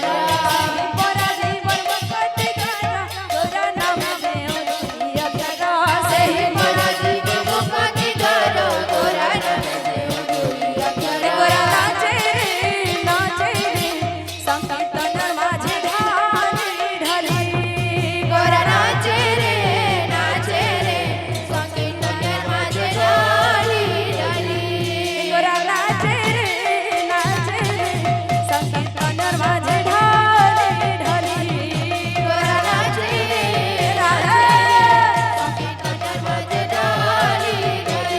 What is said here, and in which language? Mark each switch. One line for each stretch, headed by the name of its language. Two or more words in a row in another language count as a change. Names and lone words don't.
Odia: ପରା ଜୀବନ ମୁକ୍ତି ଦ୍ୱାର ଗୌର ନାମେ ଯେଉ ଦୁଇ ଅକ୍ଷର ସେହି ପର ଜୀବନ ମୁକ୍ତି ଦ୍ୱାର ଗୋରା ନାମେ ଯେଉ ଦୁଇ ଅକ୍ଷର ଗୋରା ନାଚେ ନାଚେ ସଂକୀର୍ତ୍ତନ ମାଝେ ଢାଲି ଢାଲି
Bangla: গোরা নাচে রে সংকীর্তনের মাঝে ঢালি ঢালি গোরা নাচে রে সংকীর্তনের মাঝে ঢালি ঢালি গোরা নাচে সংকীর্তনের মাঝে ঢালি ঢালি